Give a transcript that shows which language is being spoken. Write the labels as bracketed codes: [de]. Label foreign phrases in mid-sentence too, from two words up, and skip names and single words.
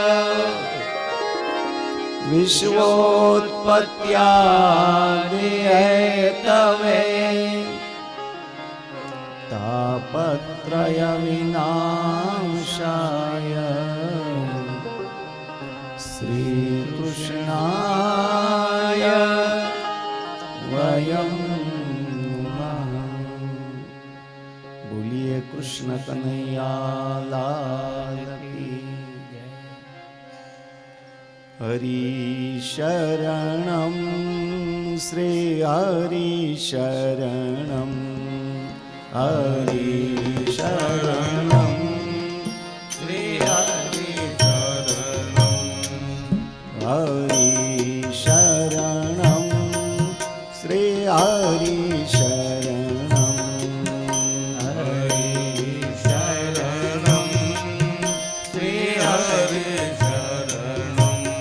[sa] विश्वोत्पत्त्यादिहेतवे तापत्रयविनाशाय श्रीकृष्णाय वयं नमः। [hi] बोलिए कृष्ण कन्हैया लाल की जय। [sa] हरि शरणं श्री हरि शरणं हरि शरणं श्री हरि शरणं हरि शरणं श्री हरि शरणं हरि शरणं श्री हरि शरणं